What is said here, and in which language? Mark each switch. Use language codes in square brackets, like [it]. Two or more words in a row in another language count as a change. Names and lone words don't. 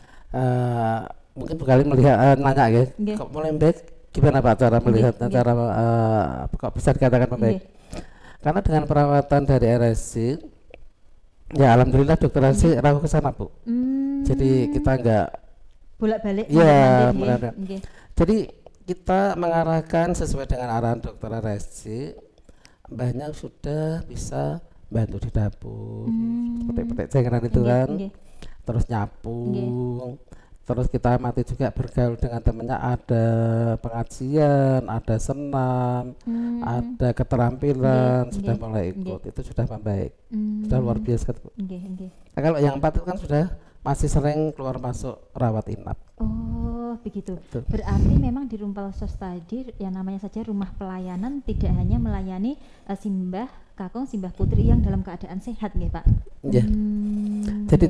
[id] Mungkin sekali melihat nanya ya, Nggih. kok mulai membaik? Gimana Pak cara melihatnya, nggih. cara kok bisa dikatakan membaik? Karena dengan perawatan dari RSC, ya alhamdulillah dokter RSC rawuh ke sana Bu. Jadi kita enggak, bolak-balik Iya, mondar-mandir, nggih. mondar-mandir. Nggih. jadi kita mengarahkan sesuai dengan arahan dokter RSC, banyak sudah bisa bantu di dapur, petik-petik cengkeran itu Nggih, kan, nggih. terus nyapu, terus kita amati juga bergaul dengan temannya, ada pengajian, ada senam, ada keterampilan, Nggih, sudah nggih, mulai ikut, itu sudah membaik, sudah luar biasa Bu. [jv] Nggih, nggih. [id] Nah, kalau yang 4 itu kan sudah masih sering keluar masuk rawat inap. Oh, begitu. Betul. Berarti memang di Rumpelsos tadi yang namanya saja rumah pelayanan tidak hanya melayani Simbah Kakung, Simbah Putri yang dalam keadaan sehat nggih, Pak. Ya. Jadi